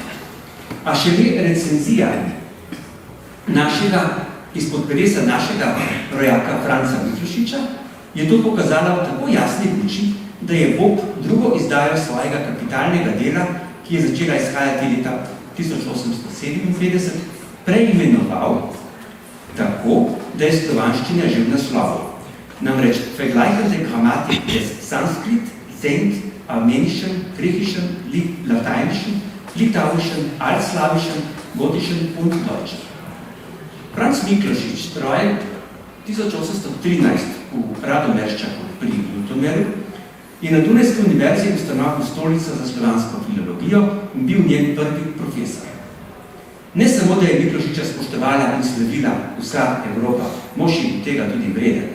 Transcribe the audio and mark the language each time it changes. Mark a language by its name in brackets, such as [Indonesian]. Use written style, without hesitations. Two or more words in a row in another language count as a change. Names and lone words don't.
[Slovenian] A šele recenzija izpod pelesa našega rojaka Franca Miklošiča je to pokazala v tako jasni luči, da je Bopp drugo izdajo svojega kapitalnega dela, ki je začela izhajati leta 1857, preimenoval tako, da je slovanščina že v naslovu. Namreč vergleichende Grammatik des Sanskrit, Zend, Armenischen, Griechischen, Lateinischen, Litauischen, Altslawischen, Gotischen und Deutschen. Franz Miklošič, rojen 1813 v Radomerščaku pri Ljutomeru, je na Dunajski univerzi ustanovil stolico za slovansko filologijo in bil njen prvi profesor. Ne samo, da je Miklošiča spoštovala in sledila vsa Evropa, mož je tega tudi vreden.